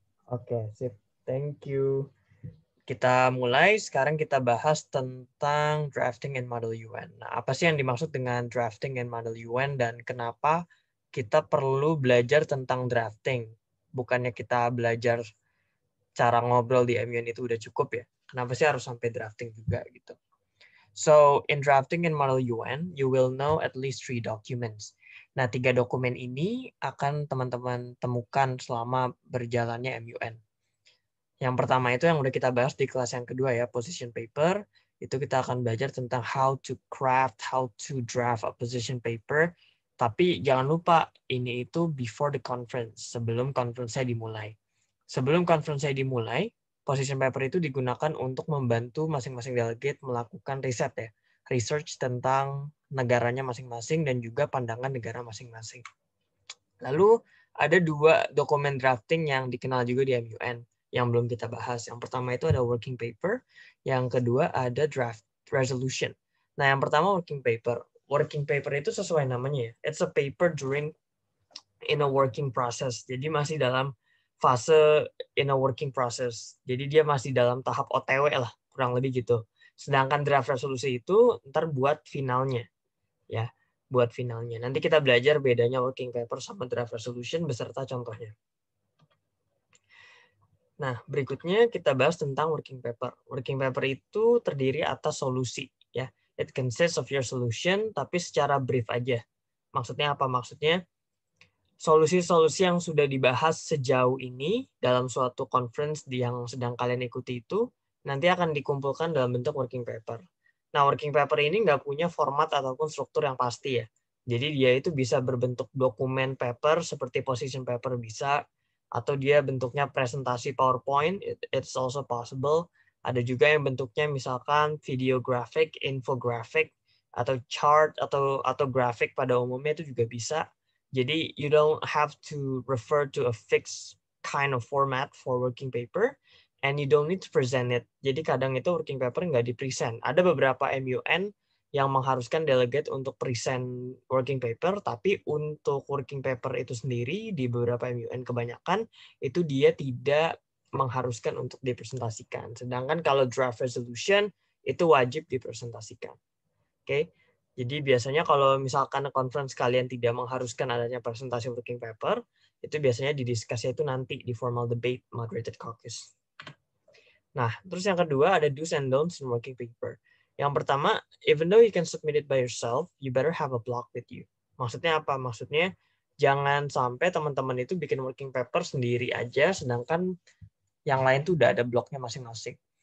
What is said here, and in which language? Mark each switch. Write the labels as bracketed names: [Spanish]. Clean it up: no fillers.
[Indonesian] Oke, sip. [English] Thank you. [Indonesian] Kita mulai, sekarang kita bahas tentang drafting and model UN. Nah, apa sih yang dimaksud dengan drafting and model UN dan kenapa kita perlu belajar tentang drafting? Bukannya kita belajar cara ngobrol di MUN itu udah cukup ya? Kenapa sih harus sampai drafting juga gitu? [English] So, in drafting and model UN, you will know at least 3 documents. [Indonesian] Nah, 3 dokumen ini akan teman-teman temukan selama berjalannya MUN. Yang pertama itu yang udah kita bahas di kelas yang kedua ya, position paper. Itu kita akan belajar tentang [English] how to craft, how to draft a position paper. [Indonesian] Tapi jangan lupa, ini itu [English] before the conference, [Indonesian] sebelum conference-nya dimulai. Sebelum conference-nya dimulai, position paper itu digunakan untuk membantu masing-masing delegate melakukan riset ya. Research tentang negaranya masing-masing dan juga pandangan negara masing-masing. Lalu ada 2 dokumen drafting yang dikenal juga di MUN yang belum kita bahas. Yang pertama itu ada working paper, yang kedua ada draft resolution. Nah, yang pertama working paper. Working paper itu sesuai namanya ya. [English] It's a paper during in a working process. [Indonesian] Jadi masih dalam fase [English] in a working process. [Indonesian] Jadi dia masih dalam tahap OTW lah, kurang lebih gitu. Sedangkan draft resolusi itu ntar buat finalnya. Ya, buat finalnya. Nanti kita belajar bedanya working paper sama draft resolution beserta contohnya. Nah, berikutnya kita bahas tentang working paper. Working paper itu terdiri atas solusi, ya. [English] It consists of your solution, [Indonesian] tapi secara brief aja. Maksudnya apa? Maksudnya solusi-solusi yang sudah dibahas sejauh ini dalam suatu conference yang sedang kalian ikuti itu nanti akan dikumpulkan dalam bentuk working paper. Nah, working paper ini nggak punya format ataupun struktur yang pasti ya. Jadi dia itu bisa berbentuk dokumen paper seperti position paper bisa, atau dia bentuknya presentasi PowerPoint, [English] it's also possible. [Indonesian] Ada juga yang bentuknya misalkan video graphic, infographic, atau chart atau grafik pada umumnya itu juga bisa. [English] Jadi you don't have to refer to a fixed kind of format for working paper and you don't need to present it. [Indonesian] Jadi kadang itu working paper nggak di-present. Ada beberapa MUN yang mengharuskan delegate untuk present working paper, tapi untuk working paper itu sendiri di beberapa MUN kebanyakan itu dia tidak mengharuskan untuk dipresentasikan. Sedangkan kalau draft resolution itu wajib dipresentasikan. Oke. Jadi biasanya kalau misalkan conference kalian tidak mengharuskan adanya presentasi working paper, itu biasanya didiskusi itu nanti di formal debate moderated caucus. Nah, terus yang kedua ada [English] do's and don'ts in working paper. [Indonesian] Yang pertama, [English] even though you can submit it by yourself, you better have a block with you. [Indonesian] Maksudnya apa? Maksudnya jangan sampai teman-teman itu bikin working paper sendiri aja, sedangkan yang lain tuh udah ada bloknya masing-masing.